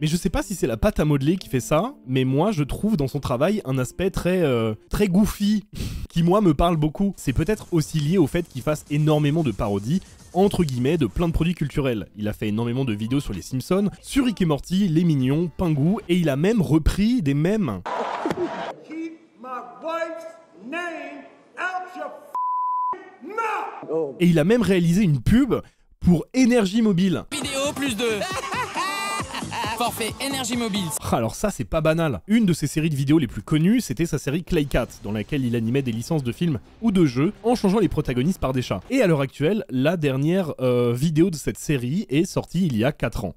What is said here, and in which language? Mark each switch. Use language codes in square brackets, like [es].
[fr] Mais je sais pas si c'est la pâte à modeler qui fait ça, mais moi, je trouve dans son travail un aspect très goofy, qui moi me parle beaucoup. C'est peut-être aussi lié au fait qu'il fasse énormément de parodies, entre guillemets, de plein de produits culturels. Il a fait énormément de vidéos sur les Simpsons, sur Rick et Morty, Les Mignons, Pingu, et il a même repris des mèmes. [en] Keep my wife's name out your mouth. [fr] Et il a même réalisé une pub pour Énergie Mobile. Vidéo plus 2. Forfait Énergie Mobile. Alors ça, c'est pas banal. Une de ses séries de vidéos les plus connues, c'était sa série Claycat, dans laquelle il animait des licences de films ou de jeux en changeant les protagonistes par des chats. Et à l'heure actuelle, la dernière vidéo de cette série est sortie il y a 4 ans.